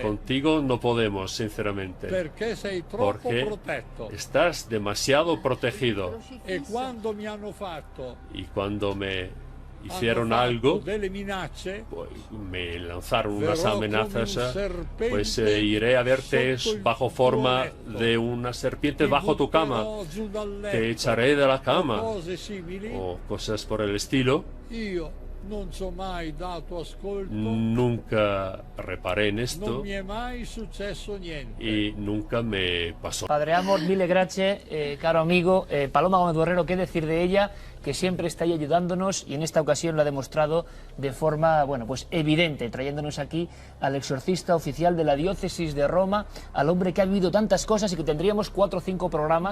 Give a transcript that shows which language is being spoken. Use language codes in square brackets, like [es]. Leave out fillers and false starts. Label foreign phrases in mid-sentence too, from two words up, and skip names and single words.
[es] contigo no podemos, sinceramente, [it] perché sei troppo [es] porque [it] protetto. [es] estás demasiado protegido. [it] E quando mi hanno fatto [es] Y cuando me hicieron [it] hanno fatto [es] algo, [it] delle minacce, [es] pues, me lanzaron unas [it] verrò [es] amenazas, [it] come un serpente [es] pues iré a verte [it] sotto il [es] bajo [it] tuo [es] forma [it] letto. [es] de una serpiente [it] Ti [es] bajo tu cama, [it] butterò giù dal letto, [es] te echaré de la [it] o [es] cama, [it] cose simili. [es] o cosas por el estilo. [it] Io non ci ho mai dato ascolto, [es] Nunca reparé en [it] non [es] esto [it] mi è mai successo niente. [es] y nunca me pasó. Padre Amor, mille gracias, caro amigo. Paloma Gómez Borrero, ¿qué decir de ella? Que siempre está ahí ayudándonos y en esta ocasión lo ha demostrado de forma, bueno, pues evidente, trayéndonos aquí al exorcista oficial de la diócesis de Roma, al hombre que ha vivido tantas cosas y que tendríamos 4 o 5 programas,